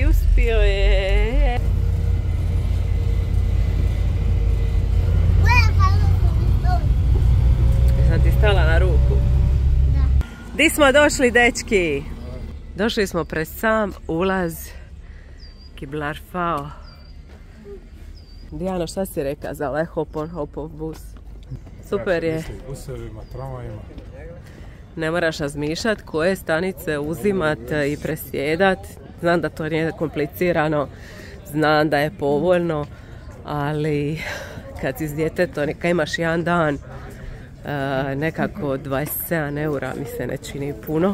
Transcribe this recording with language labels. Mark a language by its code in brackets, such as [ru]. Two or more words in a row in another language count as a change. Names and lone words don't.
[hr] Uspio je! Sam ti stala na ruku? Da. Di smo došli, dečki? Došli smo pred sam ulaz Gibralfaro. Dijano, šta si reka za ovaj [en] hop on hop off [hr] bus? Super je. Busevima, tramvajima. Ne moraš razmišljati koje stanice uzimat i presjedat. Znam da to nije komplicirano, znam da je povoljno, ali kad si s djetetom, neka imaš jedan dan, nekako 27 eura mi se ne čini puno.